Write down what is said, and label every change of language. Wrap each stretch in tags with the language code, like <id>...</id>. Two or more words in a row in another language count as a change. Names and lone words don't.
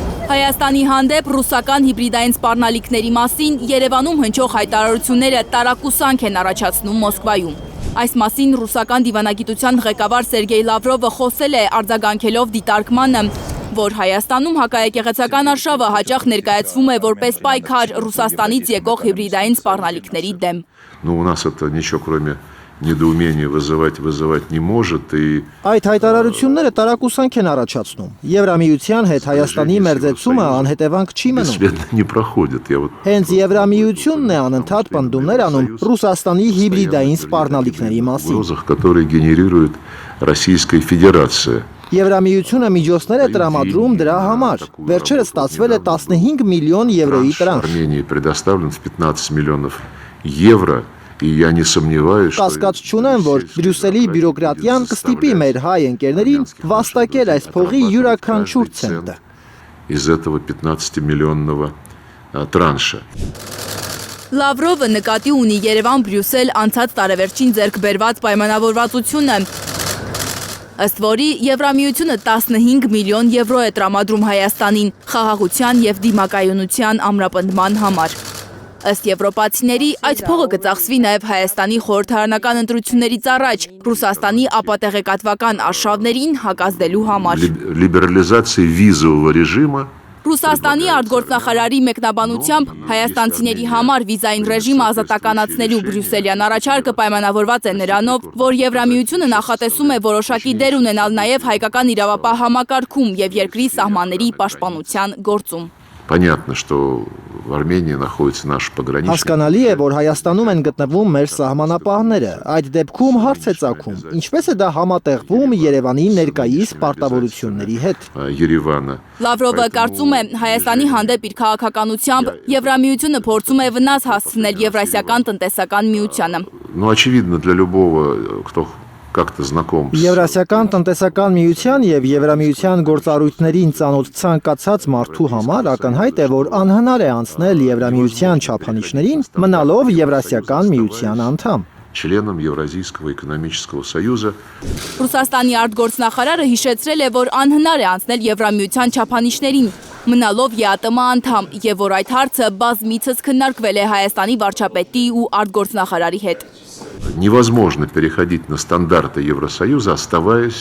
<hy>Հայաստանի հանդեպ ռուսական հիբրիդային սպառնալիքների մասին Երևանում հնչող հայտարարությունները տարակուսանք են առաջացնում Մոսկվայում։ Այս մասին ռուսական դիվանագիտության ղեկավար Սերգեյ Լավրովը խոսել է արձագանքելով դիտարկմանը, որ Հայաստանում հակաեկեղեցական արշավը հաճախ ներկայացվում է որպես պայքար Ռուսաստանից եկող հիբրիդային սպառնալիքների դեմ։</hy> <ru>У нас это ничего кроме недоумения вызывать не может и</ru> <hy>Այդ հայտարարությունները տարակուսանք են առաջացնում։ Եվրամիության հետ Հայաստանի մերձեցումը անհետևանք չի մնում։</hy> <ru>бесследно не проходит. Я вот</ru> <hy>Հենց Եվրամիությունն է անընդհատ պնդումներ անում Ռուսաստանի հիբրիդային սպառնալիքների մասին։</hy> <ru>угрозах, которые генерирует Российская Федерация.</ru> <hy>Եվրամիությունը միջոցներ է տրամադրում դրա համար։ Վերջերս ստացվել է 15 միլիոն եվրոյի տրանշ։</hy> <ru>Армении предоставлен в 15 миллионов евро. И я не сомневаюсь, что</ru> <hy>Կասկած չունեմ, որ Բրյուսելի բյուրոկրատիան կստիպի մեր հայ ընկերներին վաստակել այս փողի յուրաքանչյուր ցենտը։</hy> <ru>из этого 15-миллионного транша.</ru> <hy>Լավրովը նկատի ունի Երևան-Բրյուսել անցած տարեվերջին ձեռք բերված պայմանավորվածությունը, ըստ որի Եվրամիությունը 15 միլիոն եվրո է տրամադրում Հայաստանին խաղաղության եւ դիմակայունության ամրապնդման համար։ Ըստ եվրոպացիների, այդ փողը կծախսվի նաև Հայաստանի խորհրդարանական ընտրություններից առաջ Ռուսաստանի ապատեղեկատվական արշավներին հակազդելու համար։</hy> <ru>Либерализация визового режима.</ru> <hy>Ռուսաստանի արտգործնախարարի մեկնաբանությամբ հայաստանցիների համար վիզային ռեժիմը ազատականացնելու բրյուսելյան առաջարկը պայմանավորված է նրանով, որ Եվրամիությունը նախատեսում է որոշակի դեր ունենալ նաև հայկական իրավապահ համակարգում եւ երկրի սահմանների պաշտպանության գործում։</hy> <ru>Понятно, что в Армении находится наш пограничник.</ru> <hy>Հասկանալի է, որ Հայաստանում են գտնվում մեր սահմանապահները։ Այդ դեպքում հարց է ծագում, ինչպես է դա համատեղվում Երևանի ներկայիս պարտավորությունների հետ։ Երևանը։ Լավրովը կարծում է, Հայաստանի հանդեպ իր քաղաքականությամբ Եվրամիությունը փորձում է վնաս հասցնել Եվրասիական տնտեսական միությանը։</hy> <ru>Ну, очевидно, для любого, кто как-то знаком с</ru> <hy>Եվրասիական տնտեսական միության եւ Եվրամիության գործառույթներին ծանոթ ցանկացած մարդու համար ակնհայտ է, որ անհնար է անցնել Եվրամիության չափանիշներին, մնալով Եվրասիական միության անդամ։</hy> <ru>членом Евразийского экономического союза.</ru> <hy>Ռուսաստանի արտգործնախարարը հիշեցրել է, որ անհնար է անցնել Եվրամիության չափանիշներին, մնալով ԵԱՏՄ անդամ, եւ որ այդ հարցը բազմիցս քննարկվել է Հայաստանի վարչապետի ու արտգործնախարարի հետ։</hy> <ru>Невозможно переходить на стандарты Евросоюза, оставаясь</ru>